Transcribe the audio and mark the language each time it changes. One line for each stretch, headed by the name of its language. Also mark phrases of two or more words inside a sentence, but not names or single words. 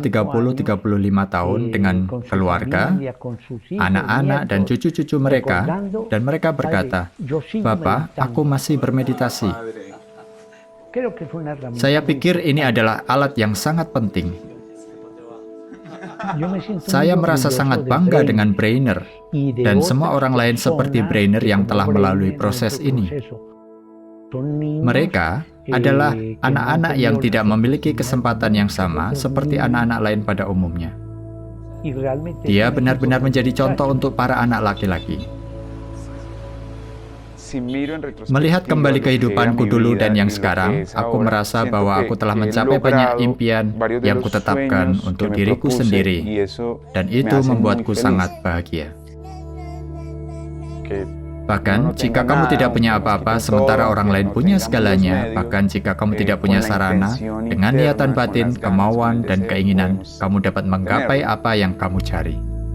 Spanish: 35
Indonesian: 30-35 tahun dengan
Spanish: con su
Indonesian: keluarga,
Spanish: familia, con sus hijos,
Indonesian: anak-anak, dan
Spanish: nietos,
Indonesian: cucu-cucu mereka,
Spanish: recordando,
Indonesian: dan mereka
Spanish: "Padre,
Indonesian: berkata,
Spanish: yo sigo
Indonesian: "Bapak,
Spanish: meditando."
Indonesian: aku masih bermeditasi."
Spanish: Creo que es una herramienta
Indonesian: Saya
Spanish: muy
Indonesian: pikir ini
Spanish: importante.
Indonesian: adalah alat yang sangat penting.
Spanish: Yo me siento
Indonesian: Saya
Spanish: muy
Indonesian: merasa
Spanish: orgulloso
Indonesian: sangat
Spanish: de
Indonesian: bangga
Spanish: Brain
Indonesian: dengan Brainer
Spanish: y de
Indonesian: dan semua
Spanish: otras
Indonesian: orang lain seperti
Spanish: personas
Indonesian: Brainer
Spanish: que
Indonesian: yang
Spanish: como
Indonesian: telah melalui
Spanish: Brainer
Indonesian: proses
Spanish: en su
Indonesian: ini.
Spanish: proceso. Son niños
Indonesian: Mereka adalah
Spanish: que no
Indonesian: anak-anak
Spanish: han
Indonesian: yang
Spanish: tenido
Indonesian: tidak
Spanish: las
Indonesian: memiliki
Spanish: oportunidades
Indonesian: kesempatan yang sama
Spanish: de
Indonesian: seperti
Spanish: niños,
Indonesian: anak-anak lain pada umumnya.
Spanish: y realmente
Indonesian: Dia
Spanish: son
Indonesian: benar-benar
Spanish: ejemplos
Indonesian: menjadi
Spanish: de
Indonesian: contoh
Spanish: muchachos.
Indonesian: untuk para anak laki-laki.
Spanish: Si miro en retrospectiva
Indonesian: Melihat kembali
Spanish: lo que era
Indonesian: kehidupanku
Spanish: mi
Indonesian: dulu
Spanish: vida
Indonesian: dan yang
Spanish: y lo que
Indonesian: sekarang,
Spanish: es
Indonesian: aku
Spanish: ahora,
Indonesian: merasa
Spanish: siento
Indonesian: bahwa
Spanish: que-
Indonesian: aku telah
Spanish: que he
Indonesian: mencapai banyak
Spanish: logrado
Indonesian: impian
Spanish: varios de
Indonesian: yang
Spanish: los
Indonesian: kutetapkan
Spanish: sueños
Indonesian: untuk
Spanish: que me
Indonesian: diriku
Spanish: propuse,
Indonesian: sendiri,
Spanish: y eso
Indonesian: dan
Spanish: me
Indonesian: itu
Spanish: hace muy
Indonesian: membuatku
Spanish: feliz.
Indonesian: sangat bahagia.
Spanish: Que
Indonesian: Bahkan,
Spanish: uno no
Indonesian: jika
Spanish: tenga
Indonesian: kamu
Spanish: nada,
Indonesian: tidak punya
Spanish: aunque nos
Indonesian: apa-apa
Spanish: quiten
Indonesian: sementara
Spanish: todo,
Indonesian: orang
Spanish: aunque
Indonesian: lain
Spanish: no
Indonesian: punya
Spanish: tengamos los
Indonesian: segalanya,
Spanish: medios,
Indonesian: bahkan jika kamu tidak
Spanish: con
Indonesian: punya
Spanish: la
Indonesian: sarana,
Spanish: intención
Indonesian: dengan
Spanish: interna,
Indonesian: niatan
Spanish: con
Indonesian: batin,
Spanish: las ganas,
Indonesian: kemauan,
Spanish: con el
Indonesian: dan
Spanish: deseo,
Indonesian: keinginan,
Spanish: podemos
Indonesian: kamu dapat menggapai
Spanish: tenerlo.
Indonesian: apa yang kamu cari.